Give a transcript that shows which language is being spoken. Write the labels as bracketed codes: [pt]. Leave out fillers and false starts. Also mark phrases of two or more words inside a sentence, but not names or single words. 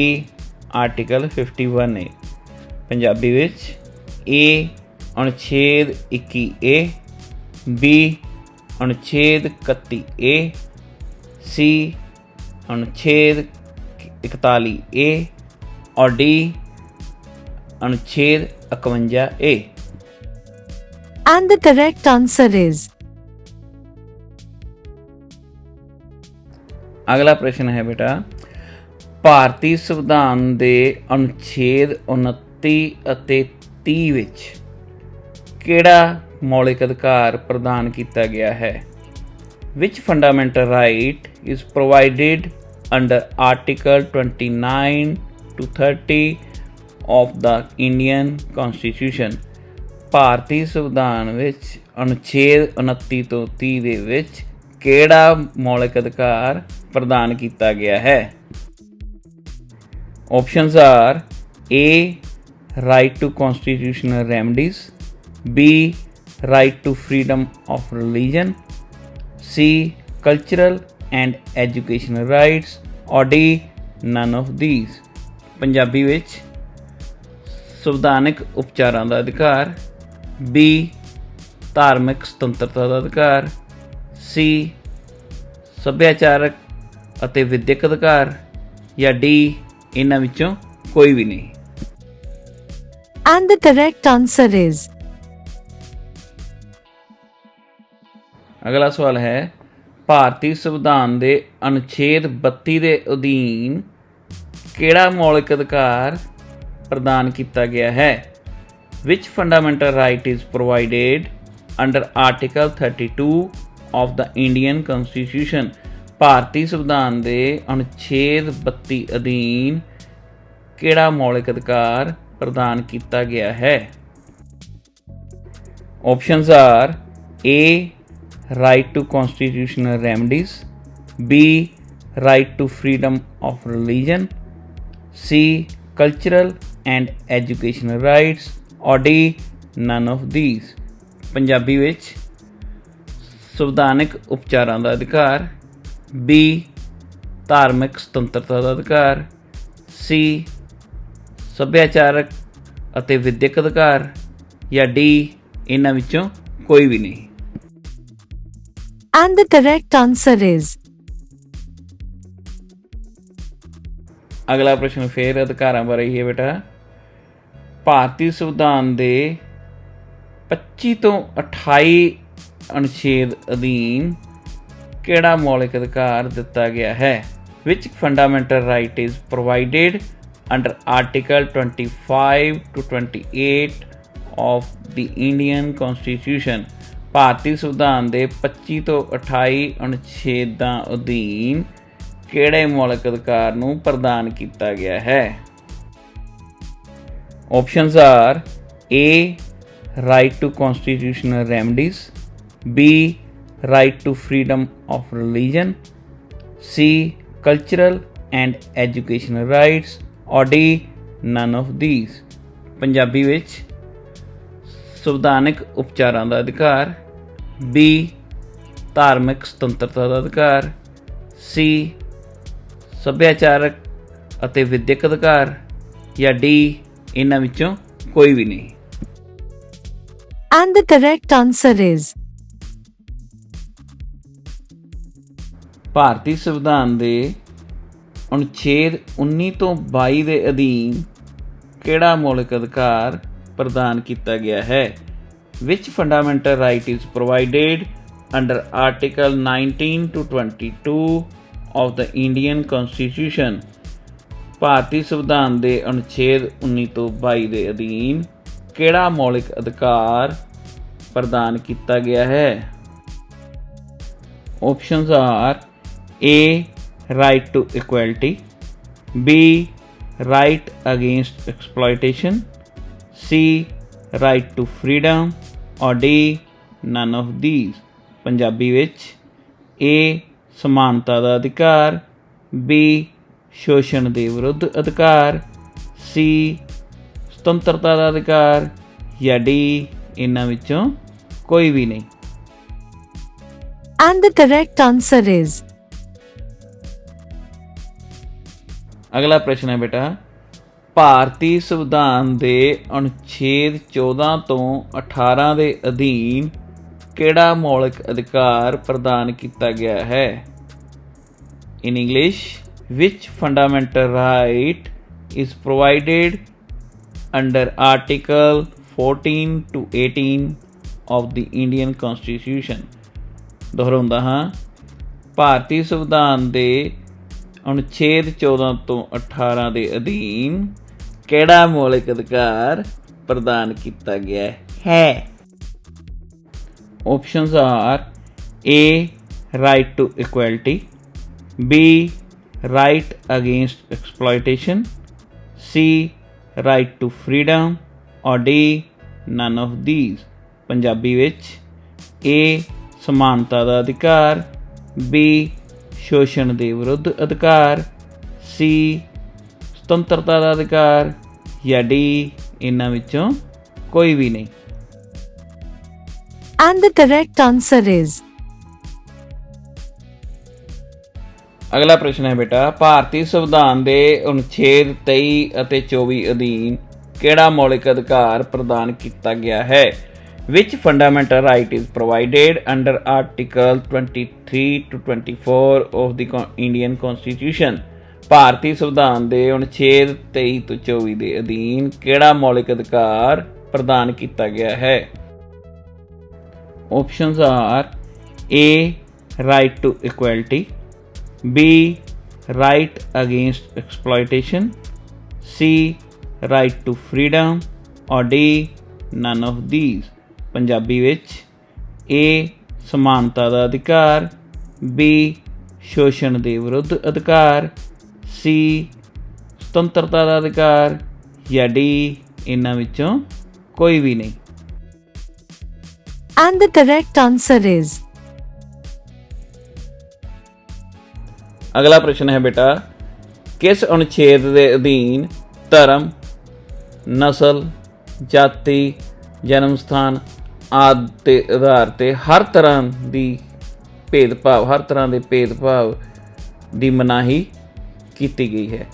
[pa] ਆਰਟੀਕਲ 51A। ਪੰਜਾਬੀ ਵਿੱਚ A. ਅਨੁਛੇਦ 21A, B. ਅਨੁਛੇਦ 31A, C. ਅਨੁਛੇਦ 41A ਔਰ D. ਅਨੁਛੇਦ 51A। [en] and the correct answer is [pa] ਅਗਲਾ ਪ੍ਰਸ਼ਨ ਹੈ ਬੇਟਾ, ਭਾਰਤੀ ਸੰਵਿਧਾਨ ਦੇ ਅਨੁਛੇਦ 29 ਅਤੇ 30 ਵਿੱਚ ਕਿਹੜਾ ਮੌਲਿਕ ਅਧਿਕਾਰ ਪ੍ਰਦਾਨ ਕੀਤਾ ਗਿਆ ਹੈ? [en] Which fundamental right is provided under Article 29 to 30 of the Indian Constitution? [pa] ਭਾਰਤੀ ਸੰਵਿਧਾਨ ਵਿੱਚ ਅਨੁਛੇਦ 29 ਤੋਂ 30 ਦੇ ਵਿੱਚ ਕਿਹੜਾ ਮੌਲਿਕ ਅਧਿਕਾਰ ਪ੍ਰਦਾਨ ਕੀਤਾ ਗਿਆ ਹੈ? [en] Options are A. Right to constitutional remedies, B. Right to freedom of religion, C. Cultural and educational rights or D. None of these। [pa] ਪੰਜਾਬੀ ਵਿੱਚ ਸੰਵਿਧਾਨਕ ਉਪਚਾਰਾਂ ਦਾ ਅਧਿਕਾਰ, B. ਧਾਰਮਿਕ ਸੁਤੰਤਰਤਾ ਦਾ ਅਧਿਕਾਰ, C. ਸੱਭਿਆਚਾਰਕ ਅਤੇ ਵਿਦਿਅਕ ਅਧਿਕਾਰ ਜਾਂ D. ਇਹਨਾਂ ਵਿੱਚੋਂ ਕੋਈ ਵੀ ਨਹੀਂ। [en] and the correct answer is [pa] ਅਗਲਾ ਸਵਾਲ ਹੈ, ਭਾਰਤੀ ਸੰਵਿਧਾਨ ਦੇ ਅਨੁਛੇਦ 32 ਦੇ ਅਧੀਨ ਕਿਹੜਾ ਮੌਲਿਕ ਅਧਿਕਾਰ ਪ੍ਰਦਾਨ ਕੀਤਾ ਗਿਆ ਹੈ? [en] Which fundamental right is provided under Article 32 of the Indian Constitution? [pa] ਭਾਰਤੀ ਸੰਵਿਧਾਨ ਦੇ ਅਨੁਛੇਦ 32 ਅਧੀਨ ਕਿਹੜਾ ਮੌਲਿਕ ਅਧਿਕਾਰ ਪ੍ਰਦਾਨ ਕੀਤਾ ਗਿਆ ਹੈ? [en] Options are A. Right to constitutional remedies, B. Right to freedom of religion, C. Cultural and educational rights or D. None of these। [pa] ਪੰਜਾਬੀ ਵਿੱਚ ਸੰਵਿਧਾਨਕ ਉਪਚਾਰਾਂ ਦਾ ਅਧਿਕਾਰ, B. ਧਾਰਮਿਕ ਸੁਤੰਤਰਤਾ ਦਾ ਅਧਿਕਾਰ, C. ਸੱਭਿਆਚਾਰਕ ਅਤੇ ਵਿਦਿਅਕ ਅਧਿਕਾਰ ਜਾਂ D. ਇਹਨਾਂ ਵਿੱਚੋਂ ਕੋਈ ਵੀ ਨਹੀਂ। [en] and the correct answer is [pa] ਅਗਲਾ ਪ੍ਰਸ਼ਨ ਫਿਰ ਅਧਿਕਾਰਾਂ ਬਾਰੇ ਹੀ ਹੈ ਬੇਟਾ। ਭਾਰਤੀ ਸੰਵਿਧਾਨ ਦੇ 25 ਤੋਂ 28 ਅਨੁਛੇਦ ਅਧੀਨ ਕਿਹੜਾ ਮੌਲਿਕ ਅਧਿਕਾਰ ਦਿੱਤਾ ਗਿਆ ਹੈ? [en] Which fundamental right is provided under Article 25 to 28 of the Indian Constitution? [pa] ਭਾਰਤੀ ਸੰਵਿਧਾਨ ਦੇ 25 ਤੋਂ 28 ਅਨੁਛੇਦਾਂ ਅਧੀਨ ਕਿਹੜੇ ਮੌਲਿਕ ਅਧਿਕਾਰ ਨੂੰ ਪ੍ਰਦਾਨ ਕੀਤਾ ਗਿਆ ਹੈ? [en] Options are A. Right to constitutional remedies, B. Right to freedom of religion, C. Cultural and educational rights, or D. None of these. [pa] ਪੰਜਾਬੀ ਵਿੱਚ ਸੰਵਿਧਾਨਕ ਉਪਚਾਰਾਂ ਦਾ ਅਧਿਕਾਰ, B. ਧਾਰਮਿਕ ਸੁਤੰਤਰਤਾ ਦਾ ਅਧਿਕਾਰ, C. ਸੱਭਿਆਚਾਰਕ ਅਤੇ ਵਿਦਿਅਕ ਅਧਿਕਾਰ, ਜਾਂ D. ਇਹਨਾਂ ਵਿੱਚੋਂ ਕੋਈ ਵੀ ਨਹੀਂ। [en] And the correct answer is [pa] ਭਾਰਤੀ ਸੰਵਿਧਾਨ ਦੇ ਅਨੁਛੇਦ 19 ਤੋਂ 22 ਦੇ ਅਧੀਨ ਕਿਹੜਾ ਮੌਲਿਕ ਅਧਿਕਾਰ ਪ੍ਰਦਾਨ ਕੀਤਾ ਗਿਆ ਹੈ? [en] Which fundamental right is provided under Article 19 to 22 of the Indian Constitution? [pa] ਭਾਰਤੀ ਸੰਵਿਧਾਨ ਦੇ ਅਨੁਛੇਦ 19 ਤੋਂ 22 ਦੇ ਅਧੀਨ ਕਿਹੜਾ ਮੌਲਿਕ ਅਧਿਕਾਰ ਪ੍ਰਦਾਨ ਕੀਤਾ ਗਿਆ ਹੈ? [en] Options are A. Right to equality, B. Right against exploitation, C. Right to freedom, or D. None of these. [pa] ਪੰਜਾਬੀ ਵਿੱਚ A. ਸਮਾਨਤਾ ਦਾ ਅਧਿਕਾਰ, B. ਸ਼ੋਸ਼ਣ ਦੇ ਵਿਰੁੱਧ ਅਧਿਕਾਰ, C. ਸੁਤੰਤਰਤਾ ਦਾ ਅਧਿਕਾਰ, ਜਾਂ D. ਇਹਨਾਂ ਵਿੱਚੋਂ ਕੋਈ ਵੀ ਨਹੀਂ। [en] and the correct answer is [pa] ਅਗਲਾ ਪ੍ਰਸ਼ਨ ਹੈ ਬੇਟਾ, ਭਾਰਤੀ ਸੰਵਿਧਾਨ ਦੇ ਅਨੁਛੇਦ 14 ਤੋਂ 18 ਦੇ ਅਧੀਨ ਕਿਹੜਾ ਮੌਲਿਕ ਅਧਿਕਾਰ ਪ੍ਰਦਾਨ ਕੀਤਾ ਗਿਆ ਹੈ? [en] In English, which fundamental right is provided under Article 14 to 18 of the Indian Constitution? [pa] ਦੁਹਰਾਉਂਦਾ ਹਾਂ, ਭਾਰਤੀ ਸੰਵਿਧਾਨ ਦੇ ਅਨੁਛੇਦ 14 ਤੋਂ 18 ਦੇ ਅਧੀਨ ਕਿਹੜਾ ਮੌਲਿਕ ਅਧਿਕਾਰ ਪ੍ਰਦਾਨ ਕੀਤਾ ਗਿਆ ਹੈ? [en] Options are A. Right to equality, B. Right against exploitation, C. Right to freedom, or D. None of these. [pa] ਪੰਜਾਬੀ ਵਿੱਚ A. ਸਮਾਨਤਾ ਦਾ ਅਧਿਕਾਰ, B. ਸ਼ੋਸ਼ਣ ਦੇ ਵਿਰੁੱਧ ਅਧਿਕਾਰ, C. ਸੁਤੰਤਰਤਾ ਦਾ ਅਧਿਕਾਰ, ਜਾਂ D. ਇਹਨਾਂ ਵਿੱਚੋਂ ਕੋਈ ਵੀ ਨਹੀਂ। [en] and the correct answer is [pa] ਅਗਲਾ ਪ੍ਰਸ਼ਨ ਹੈ ਬੇਟਾ, ਭਾਰਤੀ ਸੰਵਿਧਾਨ ਦੇ ਅਨੁਛੇਦ 23 ਅਤੇ 24 ਅਧੀਨ ਕਿਹੜਾ ਮੌਲਿਕ ਅਧਿਕਾਰ ਪ੍ਰਦਾਨ ਕੀਤਾ ਗਿਆ ਹੈ? [en] Which fundamental right is provided under Article 23 to 24 of the Indian Constitution? [pa] ਭਾਰਤੀ ਸੰਵਿਧਾਨ ਦੇ ਅਨੁਛੇਦ 23 ਤੋਂ 24 ਦੇ ਅਧੀਨ ਕਿਹੜਾ ਮੌਲਿਕ ਅਧਿਕਾਰ ਪ੍ਰਦਾਨ ਕੀਤਾ ਗਿਆ ਹੈ? [en] Options are A. Right to equality, B. Right against exploitation, C. Right to freedom, or D. None of these. [pa] ਪੰਜਾਬੀ ਵਿੱਚ A. ਸਮਾਨਤਾ ਦਾ ਅਧਿਕਾਰ, B. ਸ਼ੋਸ਼ਣ ਦੇ ਵਿਰੁੱਧ ਅਧਿਕਾਰ, C. ਸੁਤੰਤਰਤਾ ਦਾ ਅਧਿਕਾਰ, ਜਾਂ D. ਇਹਨਾਂ ਵਿੱਚੋਂ ਕੋਈ ਵੀ ਨਹੀਂ। [en] and the correct answer is [pa] ਅਗਲਾ ਪ੍ਰਸ਼ਨ ਹੈ ਬੇਟਾ, ਕਿਸ ਅਨੁਛੇਦ ਦੇ ਅਧੀਨ ਧਰਮ, ਨਸਲ, ਜਾਤੀ, ਜਨਮ ਸਥਾਨ ਆਦਿ ਦੇ ਆਧਾਰ 'ਤੇ ਹਰ ਤਰ੍ਹਾਂ ਦੇ ਭੇਦਭਾਵ ਦੀ ਮਨਾਹੀ ਕੀਤੀ ਗਈ ਹੈ?